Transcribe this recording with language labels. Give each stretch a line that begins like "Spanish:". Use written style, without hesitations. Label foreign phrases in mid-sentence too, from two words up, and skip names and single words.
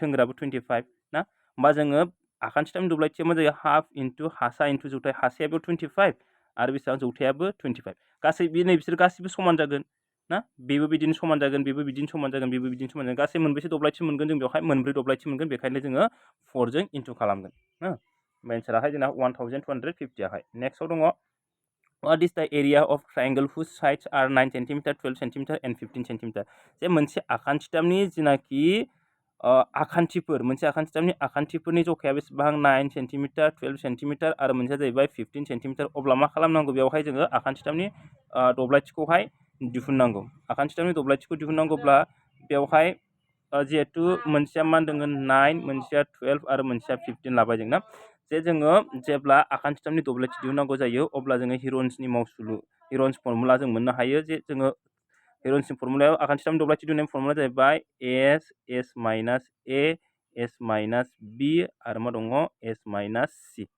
Bodo: थोंगोराबो 25 ना होमबा जोङो आखान्थिथाम दब्लायथिया मा जायो
English: half into
Bodo: हासा इनटु जौथाय हासायाबो 25 आरो बेसेबां जौथायाबो 25 गासै बे नैबिसोर गासैबो समान जागोन ना बेबो बिदिनो समान जागोन बेबो बिदिनो समान जागोन बेबो बिदिनो समान जागोन गासै मोनबेसे दब्लायथि मोनगोन जों बेवहाय मोनब्रै दब्लायथि मोनगोन बेखायनो जोङो 4 जों इनटु खालामगोन ना एन्साराहाय जोंना 1250 आहाय नेक्स्टआव दङ
English: What is the area of triangle whose sides are 9 cm, 12 cm and 15 cm?
Bodo: जे मोनसे आखान्थिथामनि जिनाखि आखान्थिफोर मोनसे आखान्थिथामनि आखान्थिफोरनि जखाया बेसेबां 9 cm, 12 cm आरो मोनसेया जाहैबाय 15 cm अब्ला मा खालामनांगौ बेवहाय जोङो आखान्थिथामनि दब्लायथिखौहाय दिहुननांगौ आखान्थिथामनि दब्लायथिखौ दिहुननांगौब्ला बेवहाय जिहेतु मोनसेया मा होनदों 9 मोनसेया 12 आरो मोनसेया 15 लाबाय जों ना जे जोङो जेब्ला आखान्थिथामनि दब्लायथि दिहुननांगौ जायो अब्ला जोङो हिरन्सनि मावसुलु हिरन्स फर्मुला जों मोननो हायो जे जोङो हिरन्सनि फर्मुलायाव आखान्थिथामनि दब्लायथि दिहुननायनि फर्मुला जाहैबाय
English: s minus a s minus b
Bodo: आरो मा दङ
English: s minus c